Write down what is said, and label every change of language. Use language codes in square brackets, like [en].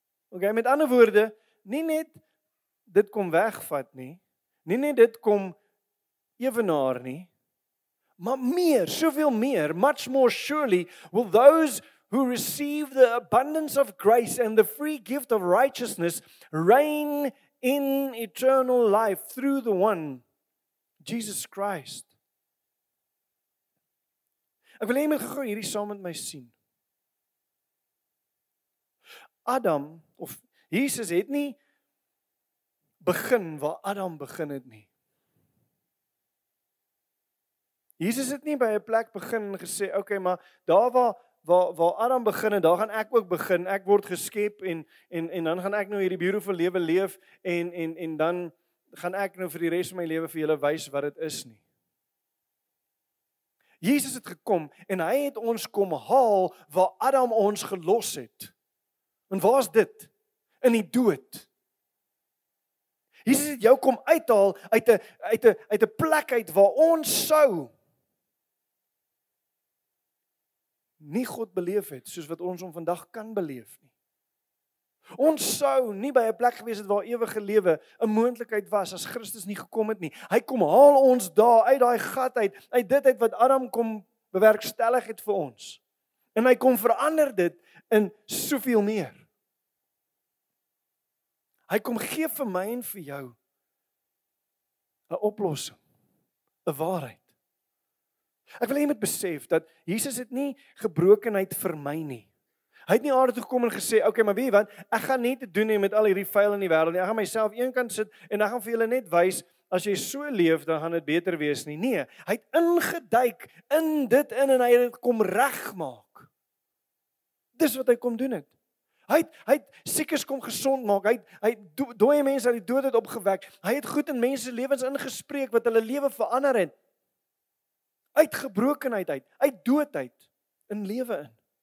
[en] Okay, [af] met ander woorde, nie net dit kom wegvat nie, nie net dit kom ewenaar nie, maar meer, soveel meer, [en] much more surely will those who receive the abundance of grace and the free gift of righteousness reign in eternal life through the one, Jesus Christ. [af] Ek wil hê jy moet gou hierdie saam met my sien. Adam, of Jesus het nie begin waar Adam begin het nie. Jesus het nie by 'n plek begin en gesê, okay, maar daar waar Adam begin het, daar gaan ek ook begin. Ek word geskep en dan gaan ek nou hierdie beautiful lewe leef en dan gaan ek nou vir die res van my lewe vir julle wys wat dit is nie. Jesus het gekom en hy het ons kom haal waar Adam ons gelos het. En waar is dit? In die dood. Jesus het jou kom uithaal uit 'n plek uit waar ons sou nie God beleef het soos wat ons hom vandag kan beleef nie. Ons sou nie by 'n plek gewees het waar ewige lewe 'n moontlikheid was as Christus nie gekom het nie. Hy kom haal ons daar uit daai gat uit dit uit wat Adam kom bewerkstellig het vir ons. En hy kom verander dit in soveel meer. Hy kom gee vir my en vir jou 'n oplossing, 'n waarheid. Ek wil hê jy moet besef dat Jesus het nie gebrokenheid vir my nie. Hy het nie aarde toe gekom en gesê, okay, maar weet jy wat, ek gaan nie te doen hê met al hierdie vuil in die wêreld nie. Ek gaan myself eenkant sit en ek gaan vir julle net wys, as jy so leef, dan gaan dit beter wees nie. Nee, hy het ingeduik in dit in en hy het dit kom regmaak. Dis wat hy kom doen het. Hy het siekes kom gesond maak. Hy het dooie mense uit die dood het opgewek. Hy het goed in mense lewens ingespreek wat hulle lewe verander het. Uit gebrokenheid uit dood uit in lewe in.